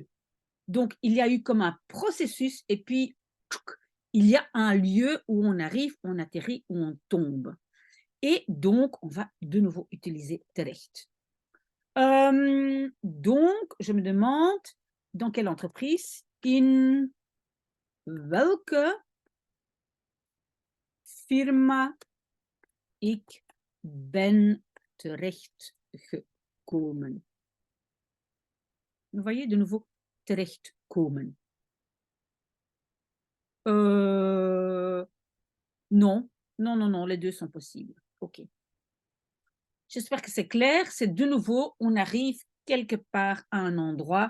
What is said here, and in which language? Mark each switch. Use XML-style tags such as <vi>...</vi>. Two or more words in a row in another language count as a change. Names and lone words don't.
<fr>Donc, il y a eu comme un processus et puis, il y a un lieu où on arrive, on atterrit, où on tombe. Et donc, on va de nouveau utiliser terecht. Donc, je me demande dans quelle entreprise,</fr> <nl>in welke firma. Ik ben terechtgekomen.</nl> <fr>Vous voyez de nouveau terechtkomen. Non, les deux sont possibles. Ok. J'espère que c'est clair. C'est de nouveau, on arrive quelque part à un endroit.</fr>